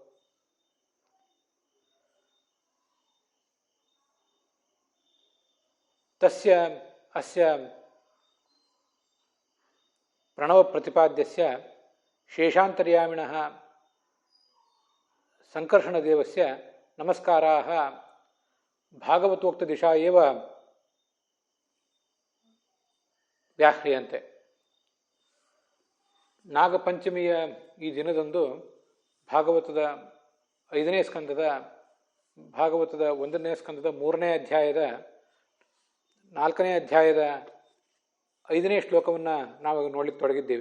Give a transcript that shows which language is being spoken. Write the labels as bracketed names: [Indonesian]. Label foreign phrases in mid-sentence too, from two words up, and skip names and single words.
[Sanskrit] ತಸ್ಯ ಅಸ್ಯ ಪ್ರಣವ ಪ್ರತಿಪಾದ್ಯಸ್ಯ ಶೇಷಾಂತರ್ಯಾಮಿಣಃ ಸಂಕರ್ಷಣದೇವಸ್ಯ ನಮಸ್ಕಾರಾಃ ಭಾಗವತೋಕ್ತದಿಶಾ ಏವ ವ್ಯಾಹ್ರಿಯಂತೆ. [Kannada] ನಾಗಪಂಚಮಿಯ ಈ ದಿನದಂದು ಭಾಗವತದ 5ನೇ ಸ್ಕಂದದ ಭಾಗವತದ 1ನೇ ಸ್ಕಂದದ 3ನೇ ಅಧ್ಯಾಯದ 4ನೇ ಅಧ್ಯಾಯದ 5ನೇ ಶ್ಲೋಕವನ್ನು ನಾವು ನೋಡಲಿಕ್ಕೆ ತೊಡಗಿದ್ದೇವೆ.